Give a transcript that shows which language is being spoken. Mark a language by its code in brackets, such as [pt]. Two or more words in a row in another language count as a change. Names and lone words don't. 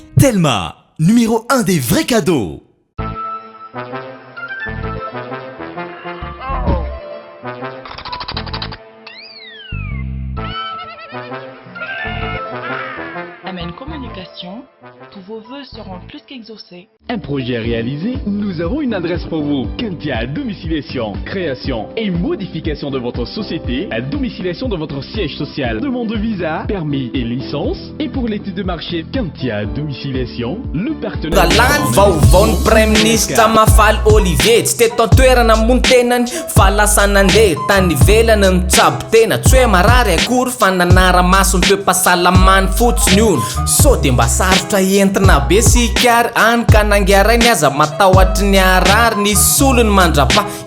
[fr] Telma, numéro 1 des vrais cadeaux. Amen Communication, tous vos vœux seront plus qu'exaucés. Un projet réalisé, nous avons une adresse pour vous. Kentia Domiciliation, création et modification de votre société, à domiciliation de votre siège social, demande de visa, permis et licence. Et pour l'étude de marché Kentia Domiciliation, le partenaire... [mg] Galany vaovao [fr] Prime Ministre [mg] Mafal Olivier tsy teto an-toerana mony tenany fa lasa nandeha tany ivelany ny tsabo tena tsy hoe marary akory fa nanara-maso ny toe-pahasalamany fotsiny io so de mba sarotra entina be sikary any ka nangiarainy aza matahoatry ny arary nisy olony mandrapa